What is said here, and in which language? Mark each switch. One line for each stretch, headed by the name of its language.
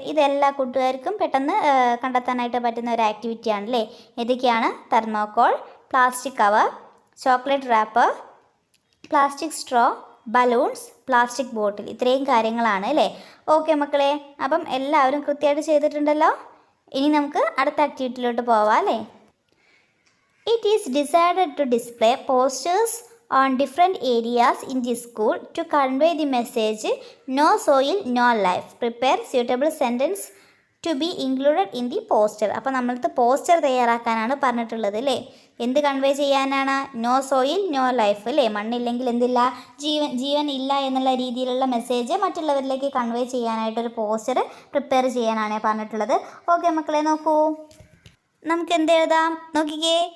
Malayalam: ഇതെല്ലാ കൂട്ടുകാർക്കും പെട്ടെന്ന് കണ്ടെത്താനായിട്ട് പറ്റുന്ന ഒരു ആക്ടിവിറ്റിയാണ് അല്ലേ. ഏതൊക്കെയാണ്? Thermocol, plastic cover, chocolate wrapper, plastic straw, balloons, plastic bottle. ഇത്രയും കാര്യങ്ങളാണ് അല്ലേ. ഓക്കെ മക്കളെ, അപ്പം എല്ലാവരും കൃത്യമായിട്ട് ചെയ്തിട്ടുണ്ടല്ലോ. ഇനി നമുക്ക് അടുത്ത ആക്ടിവിറ്റിയിലോട്ട് പോവാം അല്ലേ.
English: It is decided to display posters on different areas in the school to convey the message no soil no life. Prepare suitable sentence to be included in the poster.
Malayalam: അപ്പോൾ നമ്മൾക്ക് പോസ്റ്റർ തയ്യാറാക്കാനാണ് പറഞ്ഞിട്ടുള്ളത് അല്ലേ. എന്ത് കൺവേ ചെയ്യാനാണ്?
English: no soil no life
Malayalam: അല്ലേ. മണ്ണില്ലെങ്കിൽ എന്തില്ല, ജീവൻ ഇല്ല എന്നുള്ള രീതിയിലുള്ള മെസ്സേജ് മറ്റുള്ളവരിലേക്ക് കൺവേ ചെയ്യാനായിട്ടൊരു പോസ്റ്റർ പ്രിപ്പയർ ചെയ്യാനാണ് പറഞ്ഞിട്ടുള്ളത്. ഓക്കെ മക്കളെ, നോക്കൂ, നമുക്ക് എന്ത് എഴുതാം നോക്കിക്കേ.